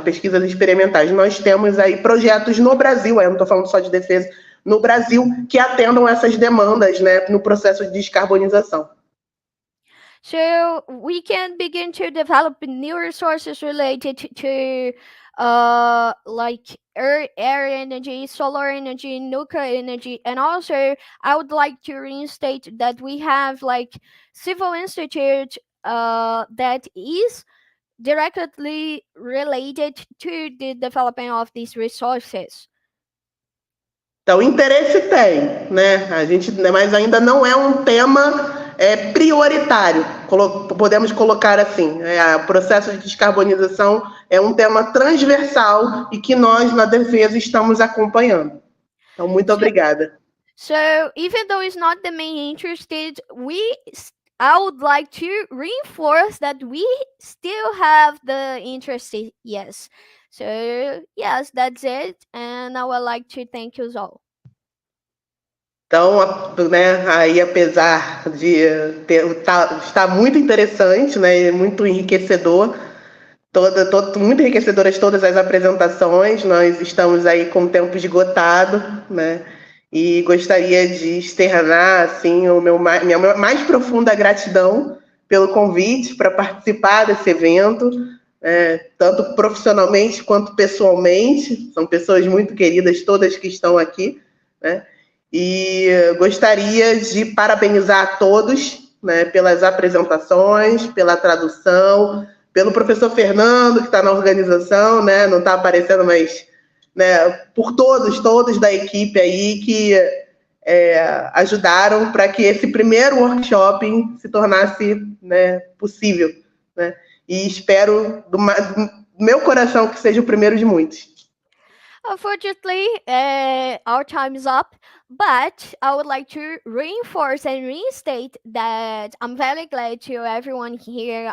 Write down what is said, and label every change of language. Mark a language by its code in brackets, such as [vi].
[pt] Pesquisas experimentais, nós temos aí projetos no Brasil, eu não estou falando só de defesa, no Brasil, que atendam essas demandas, né, no processo de descarbonização. [en] So we can begin to develop new resources related to like air energy, solar energy, nuclear energy, and also I would like to reinstate that we have like Civil Institute that is directly related to the development of these resources. [pt] Então, interesse tem, né? A gente, mas ainda não é um tema é prioritário, podemos colocar assim. O processo de descarbonização é um tema transversal e que nós, na Defesa, estamos acompanhando. Então, muito obrigada. [en] So even though it's not the main interest, I would like to reinforce that we still have the interest, yes. So yes, that's it, and I would like to thank you all. [pt] Então, né, aí apesar de estar muito interessante, né, muito enriquecedor, muito enriquecedoras todas as apresentações, nós estamos aí com o tempo esgotado, né, e gostaria de externar assim, minha mais profunda gratidão pelo convite para participar desse evento, tanto profissionalmente quanto pessoalmente, são pessoas muito queridas todas que estão aqui, né? E gostaria de parabenizar a todos, né, pelas apresentações, pela tradução, pelo professor Fernando, que está na organização, né, não está aparecendo, mas, né, por todos da equipe aí que ajudaram para que esse primeiro workshop se tornasse, né, possível, né? E espero do meu coração que seja o primeiro de muitos. [en] Unfortunately, our time is up, but I would like to reinforce and reinstate that I'm very glad to everyone here.